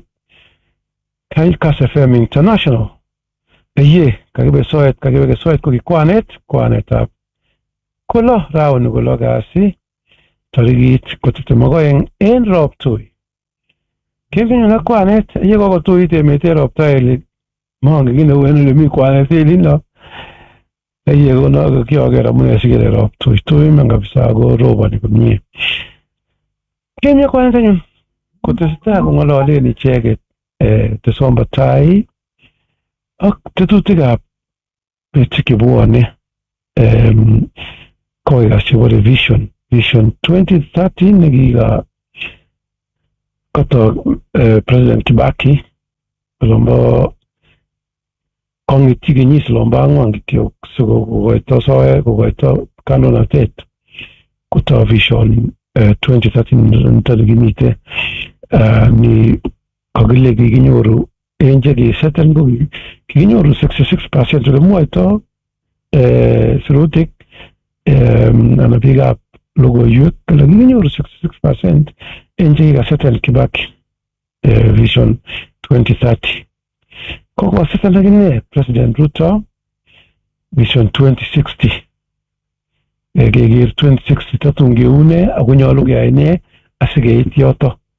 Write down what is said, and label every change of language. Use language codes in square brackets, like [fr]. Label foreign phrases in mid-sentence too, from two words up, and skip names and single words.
[kln] Kass FM International. Kagibe soet kwanet ab kulo raun kulo gasi. Tarigit kotetemogoeng en roptui. Kevin na kwanet yego tui temete roptai monge gine wenu mi kwanet lino. Yego no kiogera mune sigere roptui mangabisa go roba ni kumye. Kenya kwanza nyum kutesta kungolole ni cheket tesomba tai ak tetutikab betikibwone koiga chebore vision 2013 nekiga koto President Kibaki lombo kongiti kenyis lombo angwan kityo siko kokoito soe kokoito kandoinatet koto vision 2013 tarikimite ni kagile kikinyoru enje kisetel ko kikinyoru 66% kemwoito sirutik ana biikab logoiwek kole kikinyoru 66% enje kikasetel Kibaki vision 2030 kokosetel akine President Ruto vision 2060 keker 2060 tatun keune ako nyolu keyai ne asikeit yoto